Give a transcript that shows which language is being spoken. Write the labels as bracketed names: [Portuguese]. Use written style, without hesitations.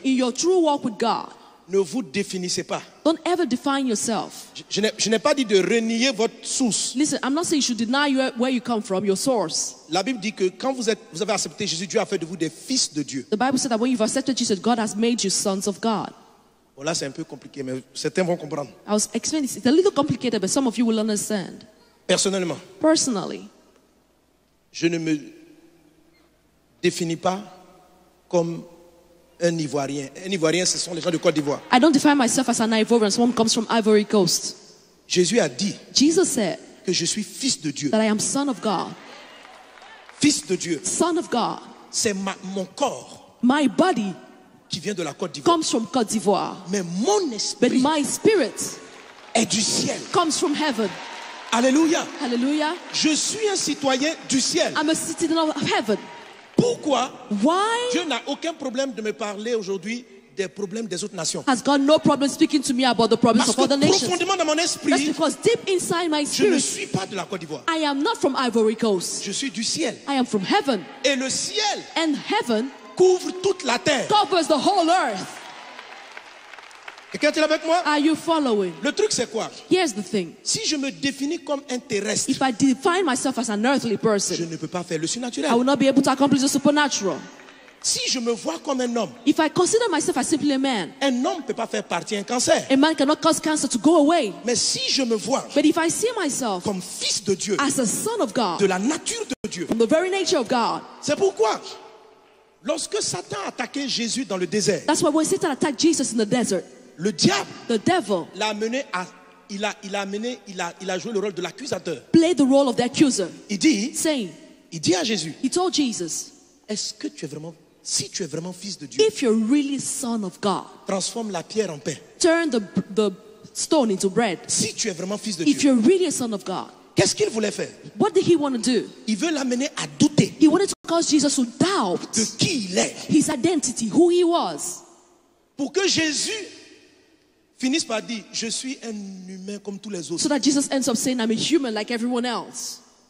[English] in your true walk with God, [French] ne vous définissez pas. [English] don't ever define yourself. [French] Je n'ai pas dit de renier votre source. [English] Listen, I'm not saying you should deny where you come from, your source. [French] La Bible dit que quand vous avez accepté Jésus, Dieu a fait de vous des fils de Dieu. [English] The Bible said that when you've accepted Jesus, God has made you sons of God. [French] Bon, là, c'est un peu compliqué, mais certains vont comprendre. [English] I was explaining this. It's a little complicated, but some of you will understand. [French] Personnellement, [English] Personally, [French] je ne me définis pas comme un Ivoirien. Un Ivoirien, ce sont les gens de Côte d'Ivoire. [English] I don't define myself as an Ivorian, someone who comes from Ivory Coast. [French] Jésus a dit [English] Jesus said [French] que je suis fils de Dieu. [English] that I am son of God. [French] Fils de Dieu. [English] Son of God. [French] C'est mon corps [English] My body [French] qui vient de la Côte d'Ivoire. [English] comes from Côte d'Ivoire, [French] Mais mon [English] but [French] esprit [English] my spirit [French] est du ciel. [English] comes from heaven. [French] Alléluia. [English] Hallelujah. [French] Je suis un citoyen du ciel. [English] I'm a citizen of heaven. [French] Pourquoi [English] Why [French] Dieu n'a aucun problème de me parler aujourd'hui des problèmes des autres nations? [English] has God no problem speaking to me about the problems [French] Parce [English] of other [French] que [English] nations? [French] profondément dans mon [English] That's [French] esprit, [English] because deep inside my [French] je ne [English] spirit, [French] suis pas de la Côte d'Ivoire. [English] I am not from Ivory Coast. [French] Je suis du ciel. [English] I am from heaven. [French] Et le ciel [English] And heaven [French] couvre toute la terre. [English] covers the whole earth. [French] Quelqu'un est avec moi? [English] Are you following? [French] Le truc c'est quoi? [English] Here's the thing. [French] Si je me définis comme un terrestre, [English] If I define myself as an earthly person, [French] ne peux pas faire le [English] I [French] surnaturel. [English] will not be able to accomplish the supernatural. [French] Si je me vois comme un homme, [English] If I consider myself as simply a man, [French] un homme ne peut pas faire partie d'un cancer. [English] a man cannot cause cancer to go away. [French] Mais si je me vois [English] But if I see myself [French] comme fils de Dieu, [English] as a son of God, [French] la nature de Dieu, [English] from the very nature of God, [French] c'est pourquoi lorsque Satan a attaqué Jésus dans le désert, [English] that's why when Satan attacked Jesus in the desert, [French] le diable [English] the devil [French] l'a amené à il a joué le rôle de l'accusateur. [English] played the role of the accuser, [French] Il dit à Jésus, [English] he told Jesus, [French] est-ce que si tu es vraiment fils de Dieu, [English] if you're really son of God, [French] transforme la pierre en pain. [English] turn the stone into bread. [French] Si tu es vraiment fils de [English] If [French] Dieu, [English] you're really a son of God, [French] qu'est-ce qu'il voulait faire? [English] what did he want to do? [French] Il veut l'amener à douter [English] He wanted to cause Jesus to [French] de [English] doubt [French] qui il est. [English] his identity, who he was. [French] Pour que Jésus finisse par dire, je suis un humain comme tous les autres. [English] So that Jesus ends up saying, I'm a human like everyone else.